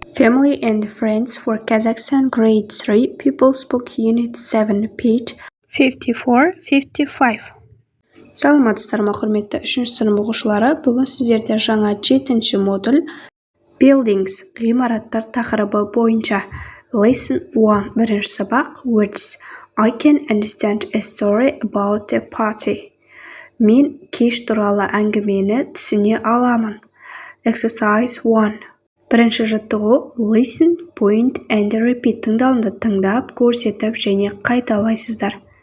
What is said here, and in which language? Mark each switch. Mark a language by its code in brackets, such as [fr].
[en] Family and Friends for Kazakhstan Grade 3 People's Book Unit 7 page 54-55. [kk] Саламатсыздар ма құрметті 3-ші сынып оқушылары, бүгін сіздерде жаңа 7-ші модуль Buildings ғимараттар тақырыбы бойынша Lesson 1 бірінші сабақ Words. [en] I can understand a story about a party. [kk] Мен кеш туралы әңгімені түсіне аламын. [en] Exercise 1. [kk] Бірінші жаттығу [en] Listen, point and repeat [kk] тыңдалымды тыңдап, көрсетіп және қайталайсыздар.